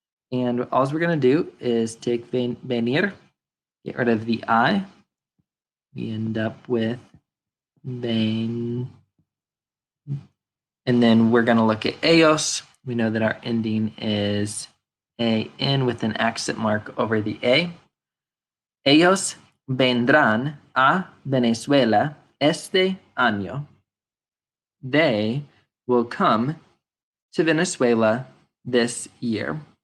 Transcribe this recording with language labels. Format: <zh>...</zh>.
<en>And all we're going to do is take venir, get rid of the I. We end up with ven. And then we're going to look at ellos. We know that our ending is an with an accent mark over the A.</en> <es>Ellos vendrán a Venezuela este año.</es> <en>They will come to Venezuela this year.</en>